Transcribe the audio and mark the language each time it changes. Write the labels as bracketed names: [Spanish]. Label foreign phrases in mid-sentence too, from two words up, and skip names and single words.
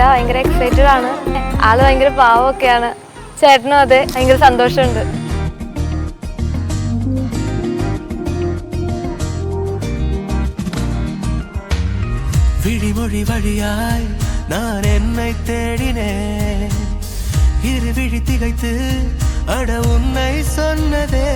[Malayalam] ഭയങ്കര എക്സൈറ്റഡ് ആണ്. ആള് ഭയങ്കര പാവമൊക്കെയാണ്. ചേട്ടനും അതെ, ഭയങ്കര സന്തോഷമുണ്ട്. [Tamil] விழிமொழி வழியாய் நான் என்னை தேடினேன். இரு விழி திகைத்து அட உன்னை சொன்னதே.